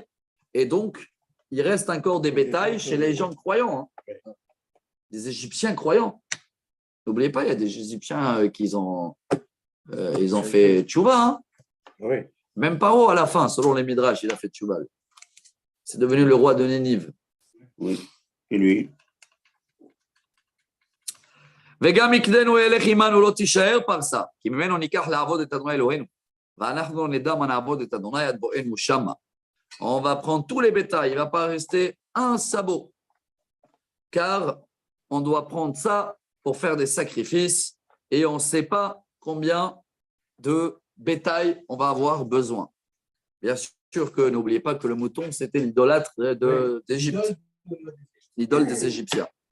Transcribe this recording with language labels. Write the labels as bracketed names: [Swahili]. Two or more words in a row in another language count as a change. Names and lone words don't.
[French] Et donc, il reste encore des bétails chez les gens croyants, hein. Des Égyptiens croyants. N'oubliez pas, il y a des Égyptiens qui ils ont fait tchouva. Hein. Oui. Même Paro, à la fin, selon les Midrash, il a fait tchouva. C'est devenu le roi de Nénive. Oui. Et lui? [Hebrew] וגם מקדנו ילך עמנו לא תישאר פרסה, כי ממנו ניקח לעבוד את אדוני אלוהינו, ואנחנו נדע מה נעבוד את אדוני עד בואנו שמה. [French] On va prendre tous les bétails, il ne va pas rester un sabot, car on doit prendre ça pour faire des sacrifices et on ne sait pas combien de bétail on va avoir besoin. Bien sûr que n'oubliez pas que le mouton, c'était l'idolâtre d'Égypte, l'idole des Égyptiens.